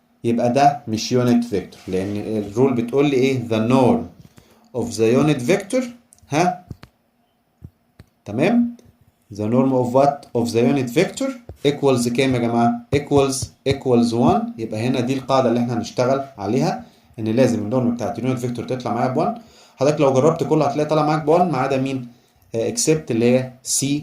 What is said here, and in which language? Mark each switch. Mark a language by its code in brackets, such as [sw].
[ar] يبقى ده مش يونت فيكتور، لان الرول بتقول لي ايه؟ [en] the norm of the unit vector [ar] تمام. [en] the norm of what؟ of the unit vector equals [ar] كام يا جماعه؟ [en] equals 1. [ar] يبقى هنا دي القاعده اللي احنا هنشتغل عليها، ان لازم النورم بتاعت اليونت فيكتور تطلع معايا ب 1. حضرتك لو جربت كله هتلاقي طالع معاك ب 1 ما عدا مين؟ except اللي هي C.